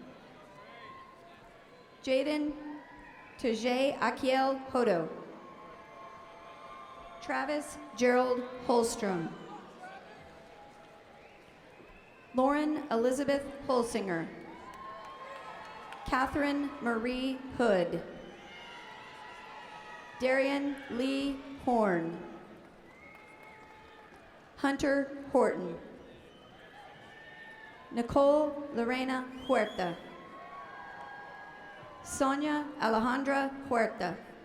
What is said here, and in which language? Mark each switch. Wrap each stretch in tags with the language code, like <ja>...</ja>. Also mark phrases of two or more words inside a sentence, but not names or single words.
<en>Jaden Tajay Akiel Hodo. Travis Gerald Holstrom. Lauren Elizabeth Holsinger. Catherine Marie Hood. Darian Lee Horn. Hunter Horton. Nicole Lorena Huerta. Sonia Alejandra Huerta.</en>